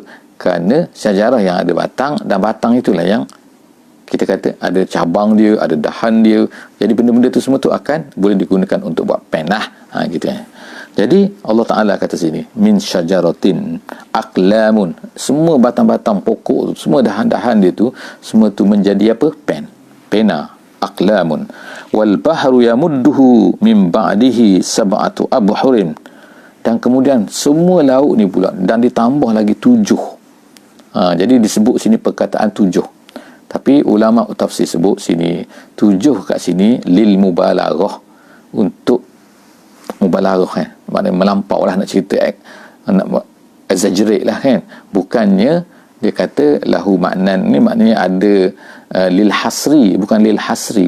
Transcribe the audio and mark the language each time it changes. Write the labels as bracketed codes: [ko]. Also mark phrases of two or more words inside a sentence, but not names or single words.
[ms] Kerana syajarah yang ada batang, dan batang itulah yang kita kata ada cabang dia, ada dahan dia. Jadi benda-benda tu semua tu akan boleh digunakan untuk buat penah, gitu kan. Jadi Allah Ta'ala kata sini [ar] من شجرة أقلام, [ms] semua batang-batang pokok tu, semua dahan-dahan dia tu, semua tu menjadi apa? [ar] Pena. أقلام والبحر يمده من بعده سبعة أبحر, [ms] dan kemudian semua laut ni pula, dan ditambah lagi 7. Jadi disebut sini perkataan 7, tapi ulama tafsir sebut sini 7 kat sini [ar] للمبالغة, [ms] untuk mubalaghah kan, maknanya melampau lah, nak cerita nak exaggerate lah kan, bukannya dia kata lahu maknan ni, maknanya ada [ar] للحصر, [ms] bukan [ar] للحصر.